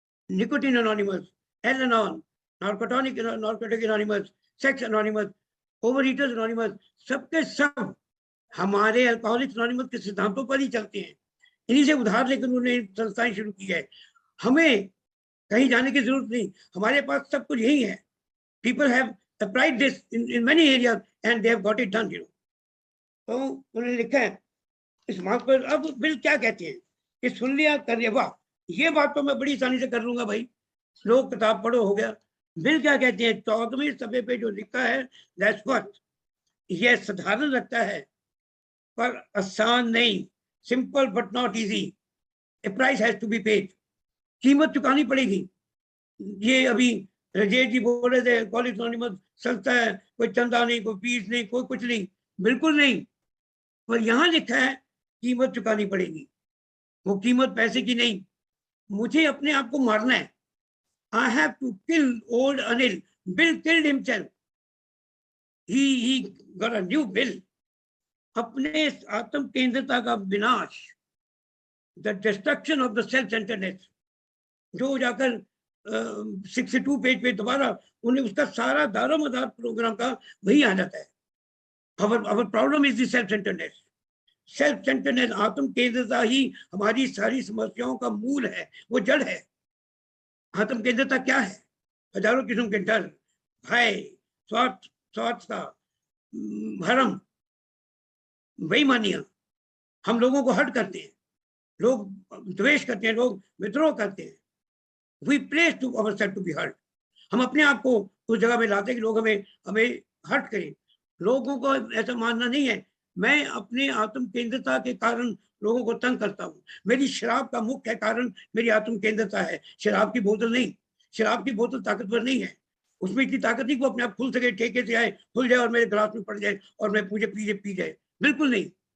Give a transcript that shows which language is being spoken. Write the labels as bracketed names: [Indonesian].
[Hindi] Nicotine anonymous, एल-एनॉन, narcotic anonymous, sex anonymous, ओवरईटर्स anonymous, सबके सब हमारे अल्कोहलिक्स एनोनिमस के सिद्धांतों पर ही चलते हैं। इन्हीं से उधार लेकर उन्होंने संस्थाएं शुरू की है। हमें कहीं जाने की जरूरत नहीं, हमारे पास सब कुछ यही है। [English] People have applied this in many areas and they have got it done, you know. [Hindi] तो उन्होंने लिखा है इस बात पर। अब बिल क्या कहते हैं कि सुन लिया कर लिया, वाह, ये बात तो मैं बड़ी आसानी से कर लूंगा भाई, लोग किताब पढ़ो हो गया। बिल क्या कहते हैं 14वें सफ़े पे जो लिखा है, दैट्स व्हाट, ये साधारण लगता है पर आसान नहीं, [English] simple but not easy, a price has to be paid, [Hindi] कीमत चुकानी पड़ेगी। ये अभी रजेश जी बोल रहे थे कॉलेज एनोनिमस संस्था है, कोई चंदा नहीं, कोई फीस नहीं, कोई कुछ नहीं, बिल्कुल नहीं। पर यहाँ लिखा है कीमत चुकानी पड़ेगी, वो कीमत पैसे की नहीं। मुझे अपने आप को मारना है। [English] I have to kill old Anil. Bill killed himself, he got a new Bill. [Hindi] अपने आत्म केंद्रता का विनाश, [English] the destruction of the self centredness, [Hindi] जो जाकर 62 पेज पे दोबारा उन्हें उसका सारा दारोमदार प्रोग्राम का वही आ जाता है। [English] our problem is the self centeredness. [Hindi] Self centredness, आत्म केंद्रता ही हमारी सारी समस्याओं का मूल है, वो जड़ है। आत्म केंद्रता क्या है? हजारों किस्म के डर, भय, स्वार्थता, भरम, बेईमानियां हम लोगों को हट करते हैं, लोग द्वेष करते हैं, लोग विद्रोह करते हैं। [English] We place to ourselves to be hurt. [Hindi] हम अपने आप को उस जगह में लाते हैं कि लोग हमें हर्ट करें। लोगों को ऐसा मानना नहीं है मैं अपने आत्म केंद्रता के कारण लोगों को तंग करता हूँ। मेरी शराब का मुख्य कारण मेरी आत्म केंद्रता है, शराब की बोतल नहीं। शराब की बोतल ताकतवर नहीं है, उसमें इतनी ताकत नहीं कि वो अपने आप खुल सके, ठेके से आए, खुल जाए और मेरे गिलास में पड़ जाए और मैं मुझे पी जाए, बिल्कुल नहीं।